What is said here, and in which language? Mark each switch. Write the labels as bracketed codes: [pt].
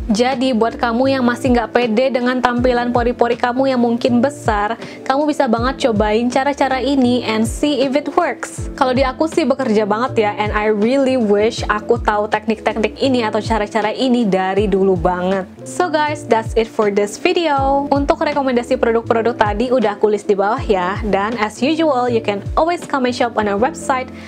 [id] Jadi buat kamu yang masih nggak pede dengan tampilan pori-pori kamu yang mungkin besar, kamu bisa banget cobain cara-cara ini [en] and see if it works. [id] Kalau di aku sih bekerja banget ya, [en] and I really wish [id] aku tahu teknik-teknik ini atau cara-cara ini dari dulu banget. [en] So guys, that's it for this video. [id] Untuk rekomendasi produk-produk tadi udah aku list di bawah ya. [en] Dan as usual, you can always come and shop on our website.